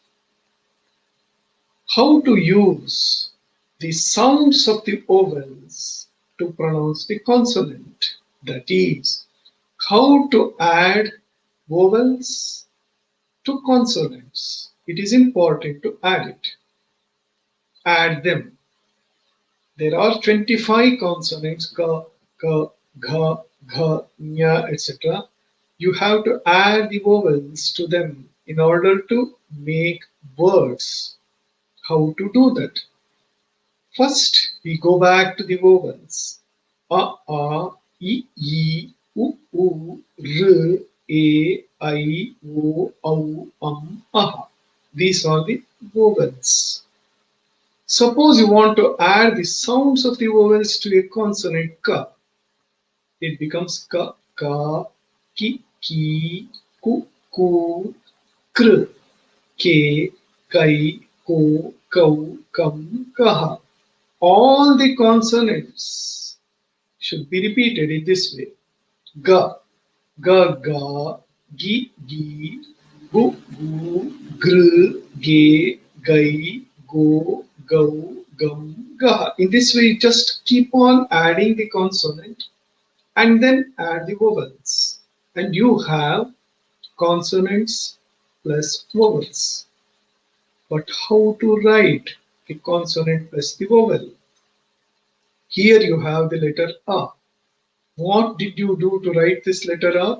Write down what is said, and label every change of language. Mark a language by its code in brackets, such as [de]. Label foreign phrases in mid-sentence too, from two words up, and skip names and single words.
[en] How to use the sounds of the vowels to pronounce the consonant. That is, how to add vowels to consonants. It is important to add it. Add them. There are 25 consonants, ka, ka, gha, gha, nya, etc. You have to add the vowels to them in order to make words. How to do that? First, we go back to the vowels. A, I, u, r, a, I, o, aha. These are the vowels. Suppose you want to add the sounds of the vowels to a consonant ka. It becomes ka, ka, ki, ku, kr, ke, kai, ko, kau, kam, kaha. All the consonants should be repeated in this way. Ga, ga, ga, gi, gu, gr, ge, gai, go, gau, gum, gaha. In this way, just keep on adding the consonant and then add the vowels. And you have consonants plus vowels. But how to write the consonant plus the vowel? Here you have the letter A. What did you do to write this letter A?